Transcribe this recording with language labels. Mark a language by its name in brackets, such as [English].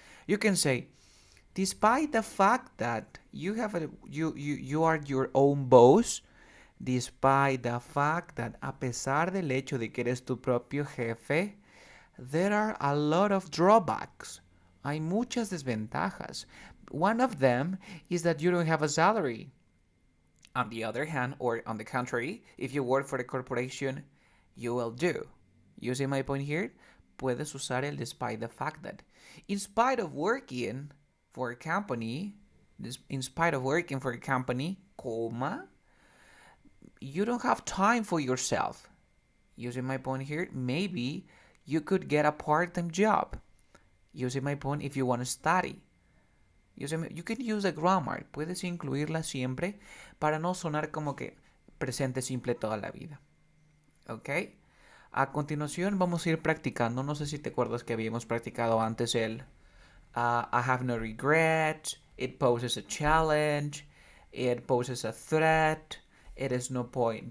[English] You can say, despite the fact that you are your own boss, despite the fact that [Spanish] a pesar del hecho de que eres tu propio jefe, [English] there are a lot of drawbacks. [Spanish] Hay muchas desventajas. [English] One of them is that you don't have a salary. On the other hand, or on the contrary, if you work for a corporation, you will do. You see my point here? [Spanish] Puedes usar el [English] despite the fact that. In spite of working for a company, in spite of working for a company, comma, you don't have time for yourself. Using my point here, maybe you could get a part-time job. Using my point, if you want to study. You can use the grammar. [Spanish] Puedes incluirla siempre para no sonar como que presente simple toda la vida. ¿Ok? A continuación vamos a ir practicando. No sé si te acuerdas que habíamos practicado antes el [English] I have no regret. It poses a challenge. It poses a threat. It is no point.